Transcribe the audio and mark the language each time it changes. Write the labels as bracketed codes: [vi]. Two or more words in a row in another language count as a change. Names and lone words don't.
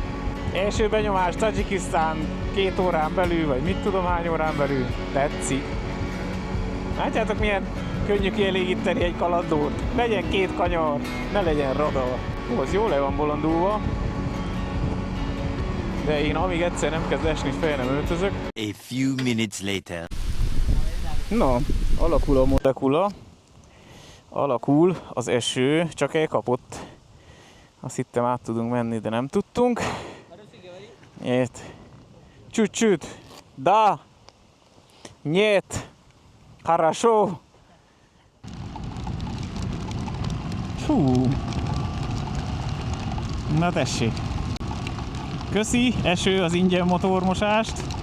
[hu] Első benyomás Tadzsikisztán 2 órán belül, vagy mit tudom hány órán belül. Tetszik. Látjátok, milyen könnyű kielégíteni egy kalandót. Legyen 2 kanyar, ne legyen radar. Az jól le van bolondulva. De én amíg egyszer nem kezd esni, fel nem öltözök. [en] A few minutes later. [hu] Na, alakul a molekula. Alakul az eső, csak elkapott. Azt hittem át tudunk menni, de nem tudtunk. [ru] Нет. Чуть-чуть. Да. Нет. Хорошо. Fú. [hu] Na tessék. Köszi, eső az ingyen motormosást.